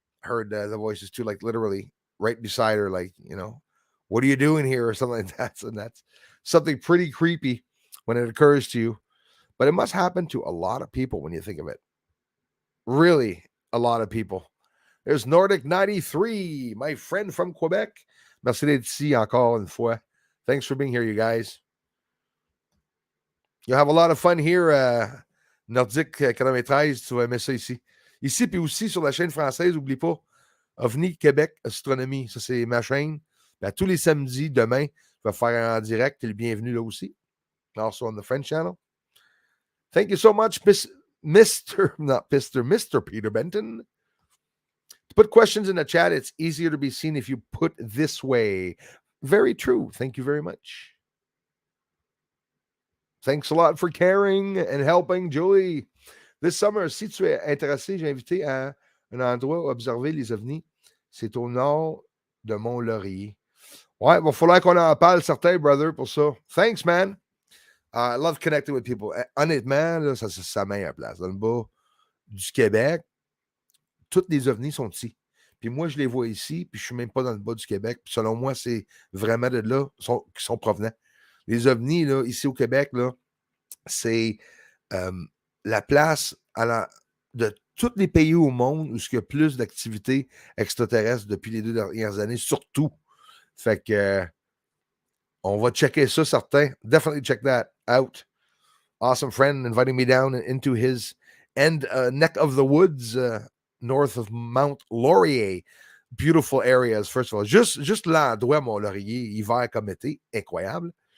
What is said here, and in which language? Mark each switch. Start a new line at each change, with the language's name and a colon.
English: Heard the voices too, like literally right beside her, like, what are you doing here, or something like that. And that's something pretty creepy when it occurs to you. But it must happen to a lot of people when you think of it. Really, a lot of people. There's Nordic 93, my friend from Quebec.
French: Merci d'être ici encore une fois.
English: Thanks for being here, you guys. You'll have a lot of fun here.
French: Nordic 93, tu vas aimer ça ici. Ici, puis aussi sur la chaîne française, n'oublie pas, OVNI Québec Astronomie. Ça, c'est ma chaîne. Ben, tous les samedis, demain, je vais faire en direct. Tu es le bienvenu là aussi.
English: Also on the French channel. Thank you so much, Mr. Peter Benton. To put questions in the chat, it's easier to be seen if you put this way. Very true. Thank you very much. Thanks a lot for caring and helping, Julie. This summer,
French: si tu es intéressé, j'ai invité à un endroit où observer les ovnis. C'est au nord de Mont-Laurier. Ouais, il va falloir qu'on en parle, certains, brother, pour ça.
English: Thanks, man. I love connecting with people.
French: Honnêtement, là, ça, c'est sa meilleure place. Dans le bas du Québec, toutes les ovnis sont ici. Puis moi, je les vois ici, puis je suis même pas dans le bas du Québec. Puis selon moi, c'est vraiment de là qui sont provenants. Les ovnis, là, ici au Québec, là, c'est la place de tous les pays au monde où il y a plus d'activités extraterrestres depuis les 2 dernières années, surtout. Fait que on va checker ça, certains.
English: Definitely check that out. Awesome friend inviting me down into his neck of the woods north of Mount Laurier. Beautiful areas, first of all.
French: Juste l'endroit, Mont-Laurier, hiver comme été, incroyable.